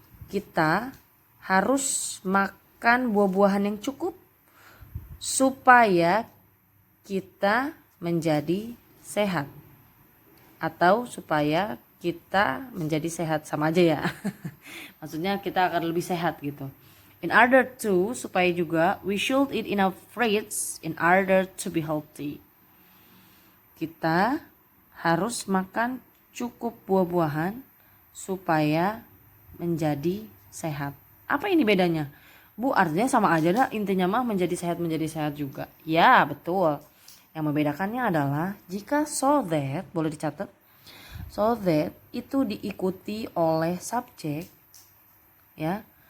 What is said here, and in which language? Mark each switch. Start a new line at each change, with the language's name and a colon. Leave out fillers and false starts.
Indonesian: Kita harus makan buah-buahan yang cukup supaya kita menjadi sehat. Atau supaya kita menjadi sehat, sama aja ya. Maksudnya kita akan lebih sehat gitu.
English: In order to,
Indonesian: supaya juga,
English: we should eat enough fruits in order to be healthy.
Indonesian: Kita harus makan cukup buah-buahan supaya menjadi sehat. Apa ini bedanya? Bu, artinya sama aja dah, intinya mah menjadi sehat juga. Ya, betul. Yang membedakannya adalah jika so that, boleh dicatat, so that itu diikuti oleh subjek, ya.